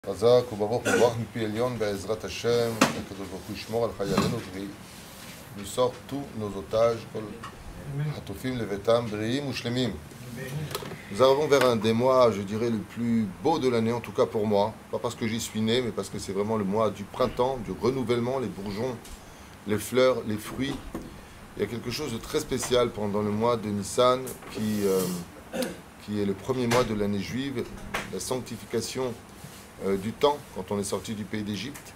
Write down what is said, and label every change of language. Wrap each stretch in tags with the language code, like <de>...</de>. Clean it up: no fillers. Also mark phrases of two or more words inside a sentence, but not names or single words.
<he>חזק וברוך מברך מפי עליון בעזרת השם, הקדוש ברוך הוא ישמור על חיילינו</he> <fr>nous sort tous nos otages,</fr> <he>כל החטופים לביתם בריאים ושלמים.</he> <fr>Nous arrivons vers un des mois, je dirais, le plus beau de l'année, en tout cas pour moi. Pas parce que j'y suis né, mais parce que c'est vraiment le mois du printemps, du renouvellement, les bourgeons, les fleurs, les fruits. Il y a quelque chose de très spécial pendant le mois de Nissan, qui est le premier mois de l'année juive, la sanctification du temps, quand on est sorti du pays d'Égypte.</fr>